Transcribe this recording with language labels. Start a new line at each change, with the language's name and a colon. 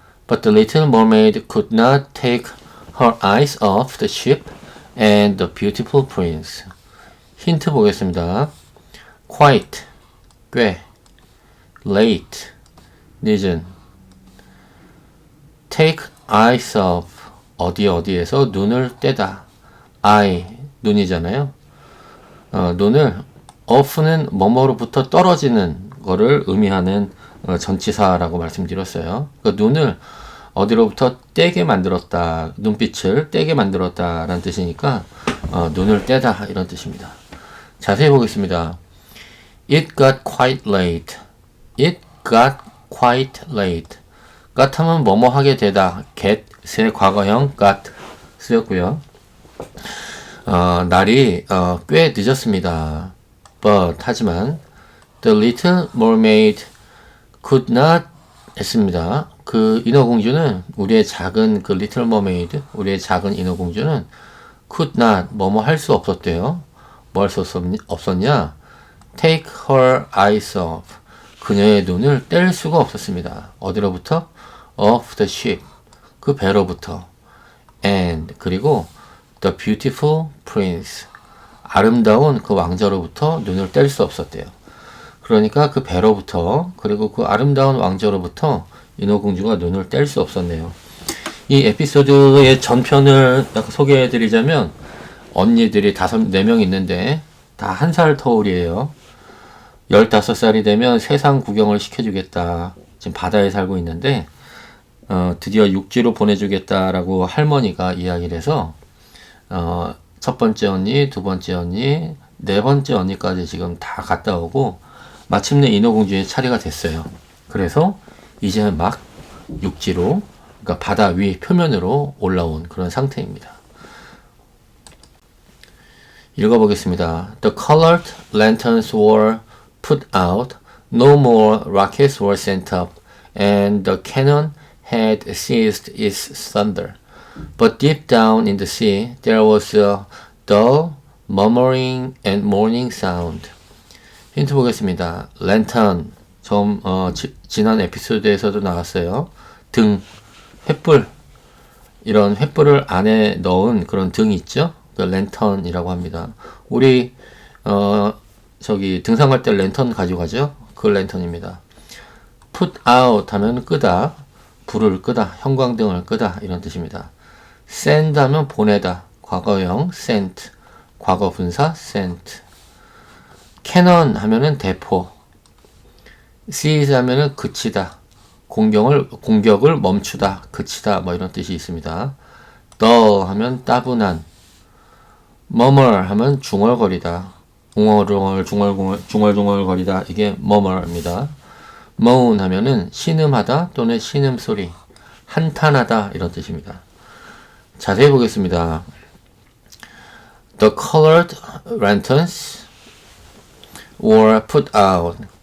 English: But the little mermaid could not take her eyes off the ship and the beautiful prince.
Korean: 힌트 보겠습니다.
English: Quite,
Korean: 꽤,
English: late,
Korean: 늦은,
English: take eyes off,
Korean: 어디에서 눈을 떼다. eye, 눈이잖아요. 눈을 off는 뭐뭐로부터 떨어지는 거를 의미하는 전치사라고 말씀드렸어요. 그러니까 눈을 어디로부터 떼게 만들었다, 눈빛을 떼게 만들었다 라는 뜻이니까 눈을 떼다 이런 뜻입니다. 자세히 보겠습니다.
English: It got quite late. It got quite late.
Korean: got 하면 뭐뭐 하게 되다. get의 과거형 got 쓰였고요. 날이 꽤 늦었습니다.
English: But 하지만 the little mermaid could not 했습니다.
Korean: 그 인어공주는 우리의 작은 그 리틀 머메이드, 우리의 작은 인어공주는 could not 뭐뭐 할 수 없었대요. 뭐 할 수 없었냐?
English: take her eyes off.
Korean: 그녀의 눈을 뗄 수가 없었습니다. 어디로부터?
English: off the ship.
Korean: 그 배로부터.
English: and 그리고 the beautiful prince.
Korean: 아름다운 그 왕자로부터 눈을 뗄 수 없었대요. 그러니까 그 배로부터 그리고 그 아름다운 왕자로부터 인어공주가 눈을 뗄 수 없었네요. 이 에피소드의 전편을 소개해드리자면 언니들이 4명 있는데 다 1살 터울이에요. 15살이 되면 세상 구경을 시켜주겠다. 지금 바다에 살고 있는데 드디어 육지로 보내주겠다라고 할머니가 이야기를 해서 첫 번째 언니, 두 번째 언니, 네 번째 언니까지 지금 다 갔다 오고 마침내 인어공주의 차례가 됐어요. 그래서 이제 막 육지로, 그러니까 바다 위 표면으로 올라온 그런 상태입니다. 읽어보겠습니다.
English: The colored lanterns were put out, no more rockets were sent up, and the cannon had ceased its thunder. But deep down in the sea, there was a dull, murmuring and mourning sound.
Korean: 힌트 보겠습니다. 랜턴, 지난 에피소드에서도 나왔어요. 등, 횃불, 이런 횃불을 안에 넣은 그런 등이 있죠? 그 랜턴이라고 합니다. 우리 등산할 때 랜턴 가져가죠? 그 랜턴입니다. put out 하면 끄다, 불을 끄다, 형광등을 끄다 이런 뜻입니다. send 하면 보내다, 과거형 sent, 과거 분사 sent. 캐논 하면은 대포, cease 하면은 그치다, 공격을 멈추다, 그치다, 뭐 이런 뜻이 있습니다. dull 하면 따분한, murmur 하면 중얼거리다, 중얼중얼거리다, 이게 murmur입니다. moan 하면은 신음하다 또는 신음소리, 한탄하다 이런 뜻입니다. 자세히 보겠습니다.
English: The colored lanterns were put out.